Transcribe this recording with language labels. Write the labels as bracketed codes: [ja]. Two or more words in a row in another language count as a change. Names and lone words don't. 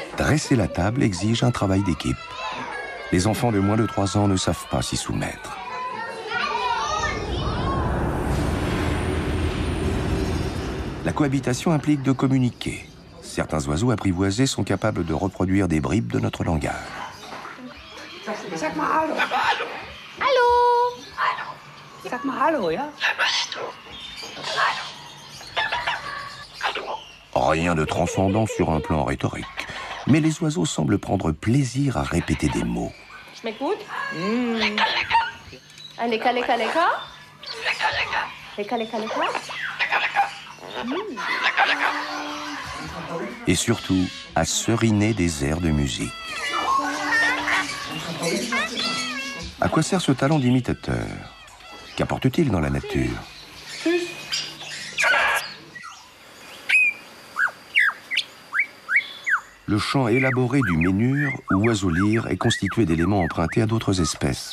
[fr] Dresser la table exige un travail d'équipe. Les enfants de moins de 3 ans ne savent pas s'y soumettre. La cohabitation implique de communiquer. Certains oiseaux apprivoisés sont capables de reproduire des bribes de notre langage. [de] Sag mal hallo. Hallo. Sag mal hallo, ja? [fr] Rien de transcendant sur un plan rhétorique. Mais les oiseaux semblent prendre plaisir à répéter des mots. [de] Schmeckt gut? Ein lecker, lecker, lecker? Lecker, lecker, lecker? [fr] Et surtout, à seriner des airs de musique. À quoi sert ce talent d'imitateur? Qu'apporte-t-il dans la nature? Le chant élaboré du ménure ou oiseau-lyre est constitué d'éléments empruntés à d'autres espèces.